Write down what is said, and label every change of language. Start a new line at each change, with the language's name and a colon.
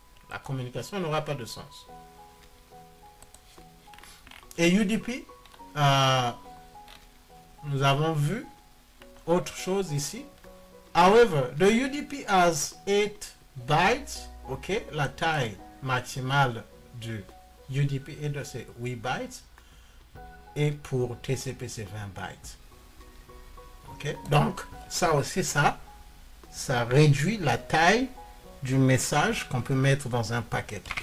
French: La communication n'aura pas de sens. Et UDP, nous avons vu autre chose ici.
English: However, the UDP has 8 bytes.
French: Ok, la taille maximale du UDP est de 8 bytes. Et pour TCP, c'est 20 bytes. Ok, donc ça aussi, ça réduit la taille du message qu'on peut mettre dans un paquet.